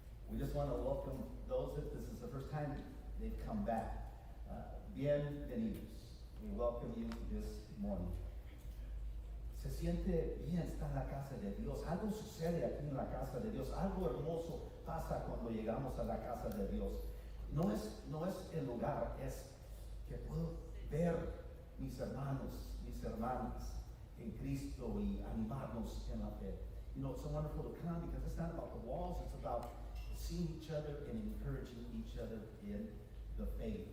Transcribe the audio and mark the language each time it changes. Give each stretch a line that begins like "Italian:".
English: We just want to welcome those that this is the first time they've come back.
Spanish: Bienvenidos.
English: We welcome you this morning.
Spanish: Se siente bien estar en la casa de Dios. Algo sucede aquí en la casa de Dios. Algo hermoso pasa cuando llegamos a la casa de Dios. No es el lugar, es que puedo ver mis hermanos, mis hermanas en Cristo y animarnos en la fe.
English: You know, it's so wonderful to come because it's not about the walls, it's about seeing each other and encouraging each other in the faith.